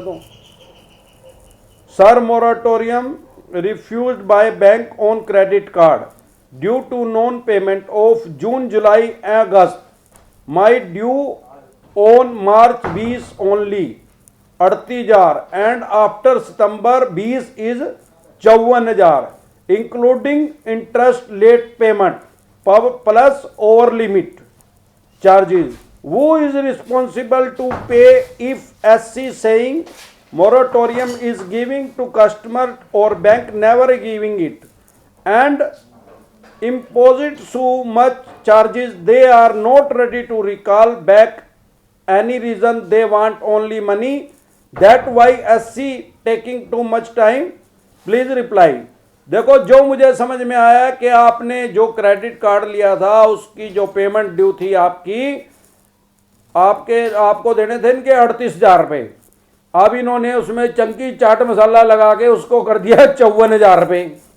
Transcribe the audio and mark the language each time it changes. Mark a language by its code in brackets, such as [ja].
[en] तो sir, moratorium refused by bank on credit card due to non payment of June July August, my due on March 20 only 38,000 and after September 20 is 54,000 including interest late payment plus over limit charges. Who is responsible to pay if SC saying moratorium is giving to customer or bank never giving it and imposed so much charges they are not ready to recall back any reason they want only money, that why SC taking too much time, please reply. [hi] देखो, जो मुझे समझ में आया कि आपने जो credit card लिया था उसकी जो पेमेंट ड्यू थी आपको देने थे इनके 38,000 रुपये। अब इन्होंने उसमें चंकी चाट मसाला लगा के उसको कर दिया 54,000 रुपये।